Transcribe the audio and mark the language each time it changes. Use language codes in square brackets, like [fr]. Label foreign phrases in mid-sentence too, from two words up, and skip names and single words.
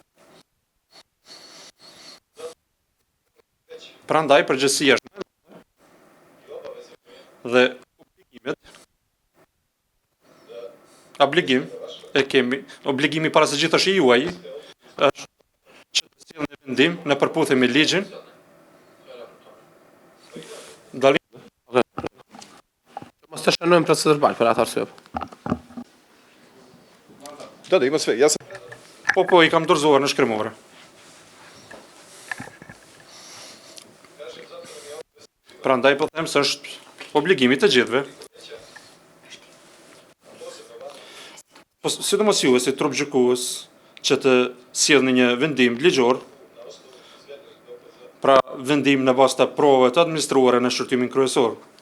[sq] Prandaj përgjegjësia është dhe obligimi para se gjithë është i juaj, është që të sjellni vendim në përputhje me ligjin. Mos të shënojmë procedural për atë arsye. [sr] Da, ima sve. Ja sam... [sq] Po, i kam dorëzuar në shkrimore. Prandaj po them se është obligimi të gjithëve. Po, sidomos ju, si trup gjykues, që të sjellni një vendim ligjor, pra vendim në bazë të provave të administruara në shërtimin kryesor.